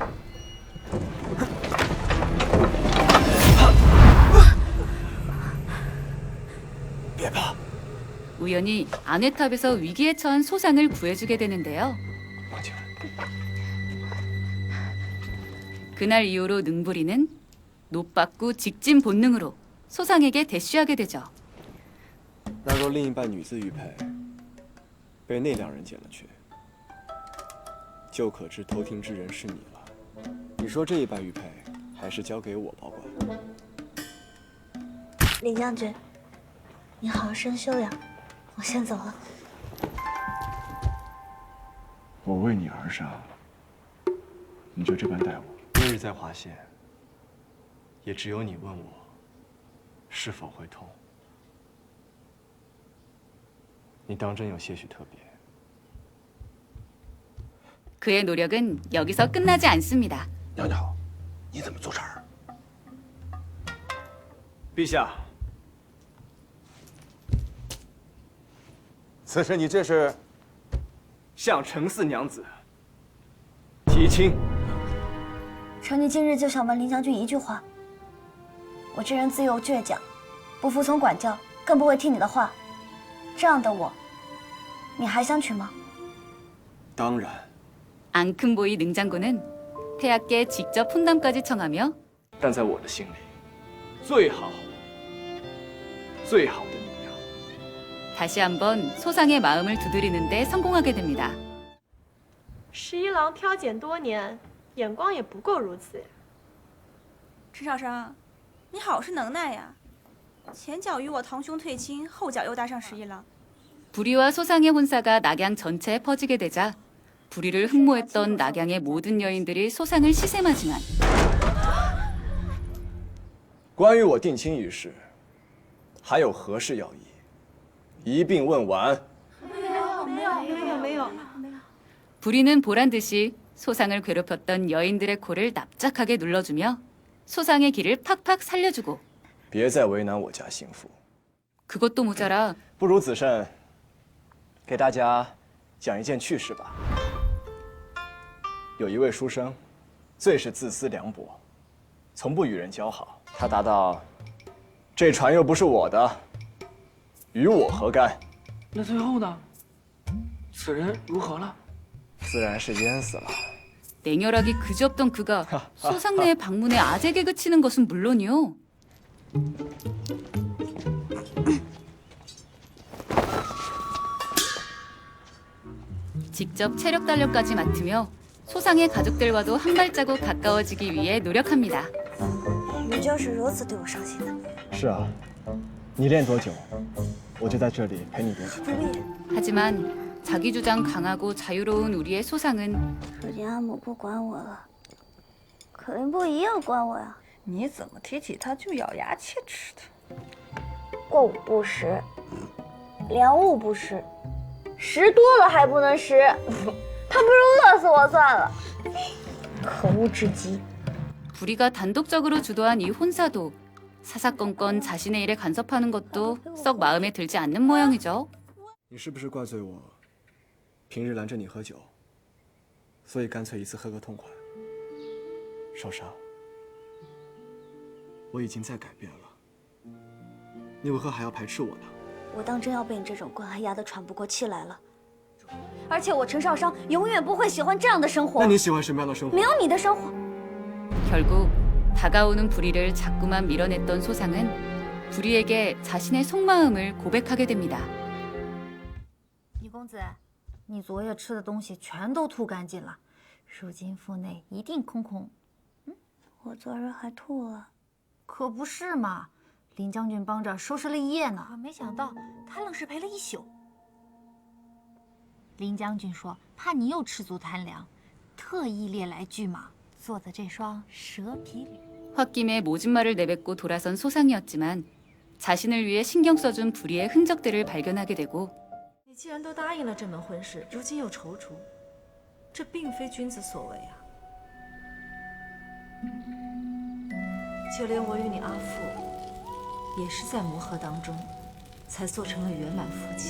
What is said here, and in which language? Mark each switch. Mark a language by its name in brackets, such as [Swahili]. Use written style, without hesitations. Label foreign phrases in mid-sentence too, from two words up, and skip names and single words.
[Chinese] 别怕， [Korean] 우연히 아내탑에서 위기에 처한 소상을 구해주게 되는데요. [Chinese] 放进来。 [Korean] 그날 이후로 능부리는 노받고 직진 본능으로 소상에게 대쉬하게 되죠. [Chinese] 那若另一半女子玉佩被那两人捡了去，就可知偷听之人是你了。你说这一半玉佩还是交给我保管？林将军，你好好深修呀，我先走了。我为你而杀，你就这般待我？那日在华县，也只有你问我是否会痛。你当真有些许特别？ [Korean] 그의 노력은 여기서 끝나지 않습니다. [Chinese] 娘娘，你怎么做这儿？陛下，此事你这是向程四娘子提亲？臣女今日就想问林将军一句话：我这人自幼倔强，不服从管教，更不会听你的话。这样的我，你还想娶吗？当然。 [Korean] 앙큼보이 능장군은 폐하께 직접 훈담까지 청하며 [Chinese] 但在我的心里，最好的你呀。 [Korean] 다시 한번 소상의 마음을 두드리는 데 성공하게 됩니다. [Chinese] 十一郎挑拣多年，眼光也不够如此呀。陈少商，你好是能耐呀！前脚与我堂兄退亲，后脚又搭上十一郎。 [Korean] 부리와 소상의 혼사가 낙양 전체에 퍼지게 되자 부리를 흠모했던 낙양의 모든 여인들이 소상을 시샘하지만 [Chinese] 关于我定亲一事，还有何事要议？一并问完。没有。 [Korean] 부리는 보란듯이 소상을 괴롭혔던 여인들의 코를 납작하게 눌러주며 소상의 길을 팍팍 살려주고 [Chinese] 别再为难我家心腹。 [Korean] 그것도 모자라 [Chinese] 不如子慎给大家讲一件趣事吧。有一位书生，最是自私凉薄，从不与人交好。他答道：“这船又不是我的，与我何干？” 那最后呢？此人如何了？自然是淹死了。 [Korean] 냉혈하기 그지없던 그가 소상네의 방문에 아재개 그치는 것은 물론이요. 직접 체력 단련까지 맡으며 소상의 가족들과도 한 발자국 가까워지기 위해 노력합니다. [Chinese] 你就是如此对我上心的。是啊，你练多久，我就在这里陪你多久。不必。 [Korean] 하지만 자기 주장 강하고 자유로운 우리의 소상은 [Chinese] 如今阿母不管我了，可林波也要管我呀。你怎么提起他就咬牙切齿的？过午不食，粮物不食，食多了还不能食，他不如饿死我算了。可恶至极！ [Korean] 부리가 단독적으로 주도한 이 혼사도 사사건건 자신의 일에 간섭하는 것도 썩 마음에 들지 않는 모양이죠. [Chinese] 你是不是怪罪我平日拦着你喝酒，所以干脆一次喝个痛快？少商，我已经在改变了，你为何还要排斥我呢？我当真要被你这种惯孩压得喘不过气来了。而且我陈少商永远不会喜欢这样的生活。那你喜欢什么样的生活？没有你的生活。 [Korean] 결국 다가오는 부리를 자꾸만 밀어냈던 소상은 부리에게 자신의 속마음을 고백하게 됩니다. [Chinese] 李公子，你昨夜吃的东西全都吐干净了，如今腹内一定空空。我昨日还吐了。可不是嘛， 林将军帮着收拾了一夜呢，没想到他愣是陪了一宿。林将军说怕你又吃足贪粮，特意猎来巨蟒做的这双蛇皮履。 [Korean] 홧김에 모진말을 내뱉고 돌아선 소상이었지만 자신을 위해 신경 써준 불의의 흔적들을 발견하게 되고 [Chinese] 你既然都答应了这门婚事，如今又踌躇，这并非君子所为啊！就连我与你阿父，也是在磨合当中，才做成了圆满夫妻。